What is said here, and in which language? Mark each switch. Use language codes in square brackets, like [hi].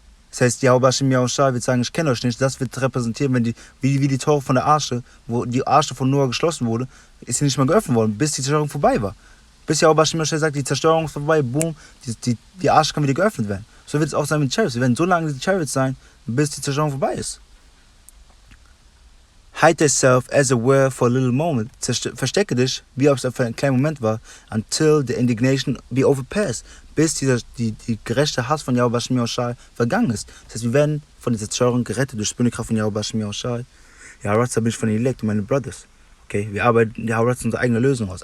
[de] Das heißt, YAHAWASHI wird sagen, ich kenne euch nicht. Das wird repräsentieren, wenn wie die Tore von der Arche, wo die Arche von Noah geschlossen wurde, ist sie nicht mehr geöffnet worden, bis die Zerstörung vorbei war. Bis YAHAWASHI sagt, die Zerstörung ist vorbei, boom, die Arche kann wieder geöffnet werden. So wird es auch sein mit den Chariots. Wir werden so lange die Chariots sein, bis die Zerstörung vorbei ist. [en] Hide thyself as it were for a little moment. [de] Verstecke dich, wie ob es für einen kleinen Moment war, [en] until the indignation be overpassed. [de] Bis die gerechte Hass von YAHAWASHI vergangen ist. Das heißt, wir werden von dieser Zerstörung gerettet durch die Kraft von YAHAWASHI. Ja, Ratza bin ich von den Elect und meine Brothers. Okay, wir arbeiten die Ratza unsere eigene Lösung aus.